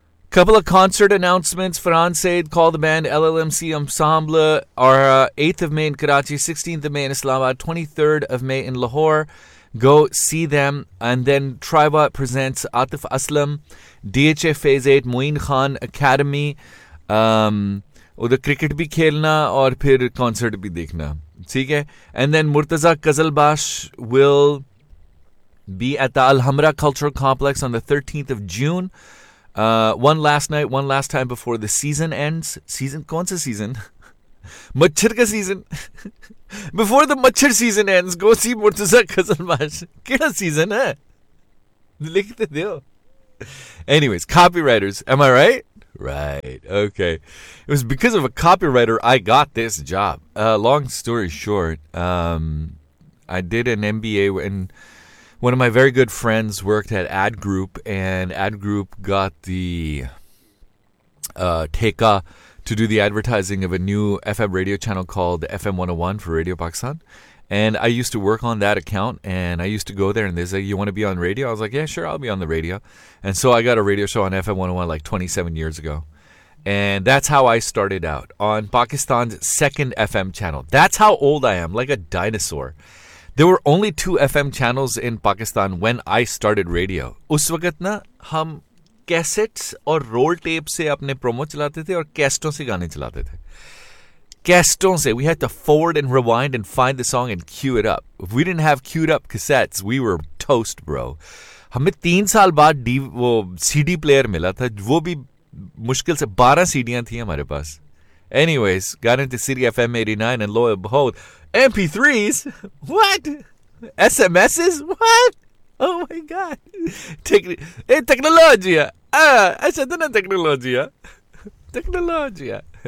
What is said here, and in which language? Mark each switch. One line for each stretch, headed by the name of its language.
English: Couple of concert announcements. Farhan Saeed called the band LLMC Ensemble. Are 8th of May in Karachi, 16th of May in Islamabad, 23rd of May in Lahore. Go see them. And then Tribot presents Atif Aslam, DHA Phase 8, Moeen Khan Academy.
Urdu: ادھر cricket بھی کھیلنا اور پھر concert بھی دیکھنا۔ ٹھیک ہے؟
English: And then Murtaza Qazalbash will be at the Alhambra Cultural Complex on the 13th of June. One last night, one last time before the season ends. Season?
Urdu: کون سا season؟ مچھر کا season۔
English: Before the machhar season ends, go see Murtaza Qazalbash.
Urdu: کیا season ہے؟ لکھتے دیو۔
English: Anyways, copywriters. Am I right? Right. Okay. It was because of a copywriter I got this job. Long story short, I did an MBA and one of my very good friends worked at Ad Group, and Ad Group got the Teka to do the advertising of a new FM radio channel called FM 101 for Radio Pakistan. And I used to work on that account, and I used to go there, and they said, you want to be on radio? I was like, yeah, sure, I'll be on the radio. And so I got a radio show on FM 101 like 27 years ago. And that's how I started out, on Pakistan's second FM channel. That's how old I am, like a dinosaur. There were only two FM channels in Pakistan when I started radio.
Urdu: اس وقت نا ہم cassettes اور roll tape سے اپنے promo چلاتے تھے اور کیسٹوں سے گانے چلاتے تھے۔ Casteton se,
English: we had to forward and rewind and find the song and cue it up. If we didn't have queued up cassettes, we were toast, bro.
Urdu: ہمیں 3 سال بعد وہ CD player ملا تھا، وہ بھی مشکل سے 12 CDs تھی ہمارے پاس۔
English: Anyways, got into City FM 89 and lo and behold, MP3s? What? SMSs? What? Oh my god. Technologia. I said, no, technologia. Technologia.